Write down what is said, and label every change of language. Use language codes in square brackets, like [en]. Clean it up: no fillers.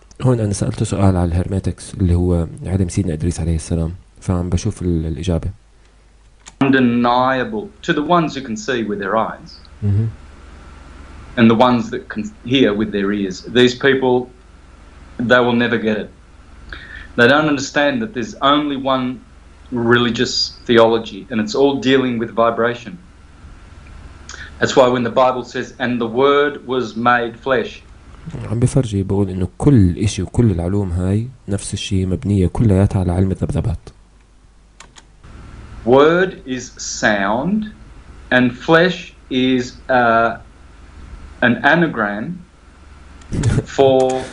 [ar] هون أنا سألته سؤال على الهرماتكس اللي هو علم سيدنا إدريس عليه السلام، فعم بشوف الإجابة. [en] Undeniable to the ones who can see with their eyes, and the ones that can hear with their ears. These people, they will never get it. They don't understand that there's only one religious theology, and it's all dealing with vibration. That's why when the Bible says, and the Word was made flesh. [ar] عم بفرجي بقول إنه كل إشي وكل العلوم هاي نفس الشيء، مبنية كلياتها على علم الذبذبات. [en] Word is sound, and flesh is an anagram for...